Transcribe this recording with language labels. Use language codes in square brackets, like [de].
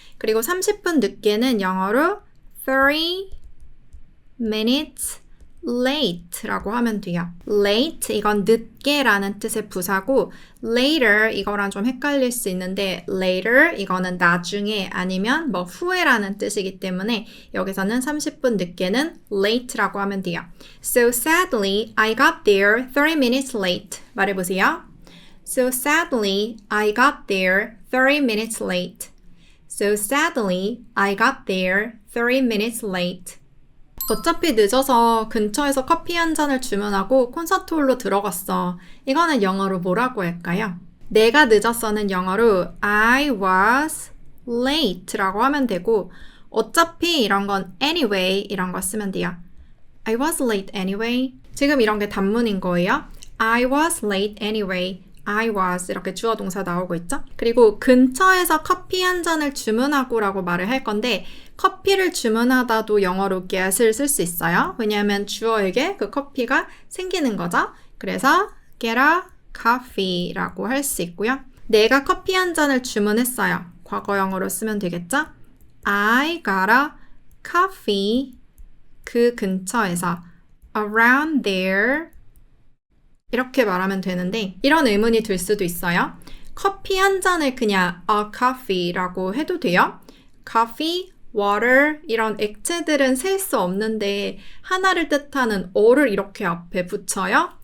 [ko] 그리고 30분 늦게는 영어로 [en] 30 minutes late [ko] 라고 하면 돼요. late 이건 늦게라는 뜻의 부사고 later 이거랑 좀 헷갈릴 수 있는데 later 이거는 나중에 아니면 뭐 후에라는 뜻이기 때문에 여기서는 30분 늦게는 late라고 하면 돼요. [en] So sadly, I got there 30 minutes late. [ko] 말해보세요. [en] So sadly, I got there 30 minutes late. So sadly, I got there 30 minutes late. [ko] 어차피 늦어서 근처에서 커피 한 잔을 주문하고 콘서트 홀로 들어갔어. 이거는 영어로 뭐라고 할까요? 내가 늦었어는 영어로 [en] I was late [ko] 라고 하면 되고 어차피 이런 건 anyway 이런 거 쓰면 돼요. [en] I was late anyway. [ko] 지금 이런 게 단문인 거예요. [en] I was late anyway. I was [ko] 이렇게 주어 동사 나오고 있죠? 그리고 근처에서 커피 한 잔을 주문하고 라고 말을 할 건데 커피를 주문하다도 영어로 get을 쓸 수 있어요. 왜냐하면 주어에게 그 커피가 생기는 거죠. 그래서 [en] get a coffee [ko] 라고 할 수 있고요. 내가 커피 한 잔을 주문했어요. 과거형으로 쓰면 되겠죠? [en] I got a coffee [ko] 그 근처에서 [en] around there [ko] 이렇게 말하면 되는데 이런 의문이 들 수도 있어요. 커피 한 잔을 그냥 [en] a coffee [ko] 라고 해도 돼요? coffee, water 이런 액체들은 셀 수 없는데 하나를 뜻하는 어를 이렇게 앞에 붙여요?